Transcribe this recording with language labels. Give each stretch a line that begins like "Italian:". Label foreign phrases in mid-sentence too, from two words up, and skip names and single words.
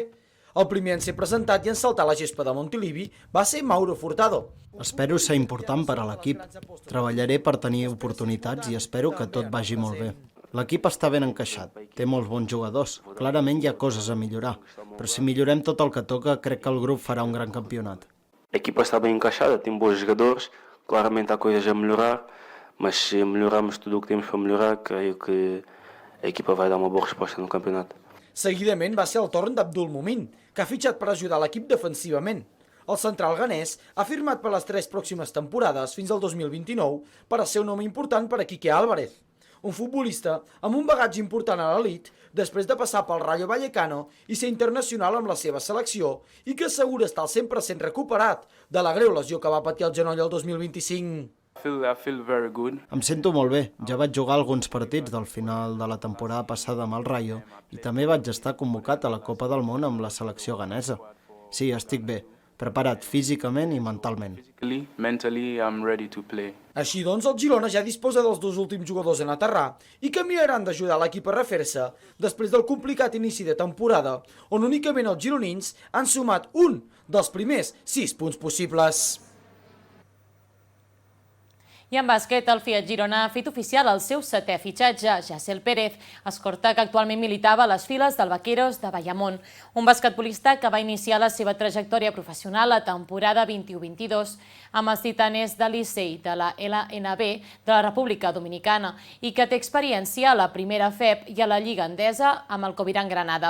Catalan: El primer en ser presentat i en saltar la gespa de Montilivi va ser Mauro Furtado. Espero ser important per a l'equip. Treballaré per tenir oportunitats i espero que tot vagi molt bé. L'equip està ben encaixat, té molts bons jugadors. Clarament hi ha coses a millorar, però si millorem tot el que toca, crec que el grup farà un gran campionat.
Portuguese: L'equip està bem encaixada, tem bons jogadores, claramente há coisas a melhorar, mas se melhorarmos tudo o que temos para melhorar, creio que a equipa vai dar uma boa resposta no campeonato.
Catalan: Seguidament va ser el torn d'Abdul Mumin, que ha fitxat per ajudar l'equip defensivament. El central ghanès ha firmat per les 3 pròximes temporades fins al 2029 per a ser un home important per a Quique Álvarez, un futbolista amb un bagatge important a l'elit després de passar pel Rayo Vallecano i ser internacional amb la seva selecció i que assegura estar al 100% recuperat de la greu lesió que va patir al genoll el 2025.
English: I feel very good.
Catalan: Em sento molt bé. Ja vaig jugar alguns partits del final de la temporada passada amb el Rayo i també vaig estar convocat a la Copa del Món amb la selecció ghanesa. Sí, estic bé, preparat físicament i mentalment.
English: Mentally, I'm ready to play.
Catalan: Així doncs, el Girona ja disposa dels 2 últims jugadors en aterrar i que miraran d'ajudar l'equip a refer-se després del complicat inici de temporada, on únicament els gironins han sumat un dels primers 6 punts possibles. I en bàsquet, el Fiat Girona ha fet oficial el seu 7è fitxatge, Yassel Pérez, escorta que actualment militava a les files del Vaqueros de Bayamón, un basquetbolista que va iniciar la seva trajectòria professional a temporada 21-22 amb els Titanes de Licey de la LNB de la República Dominicana i que té experiència a la primera FEB i a la Lliga Endesa amb el Coviran Granada.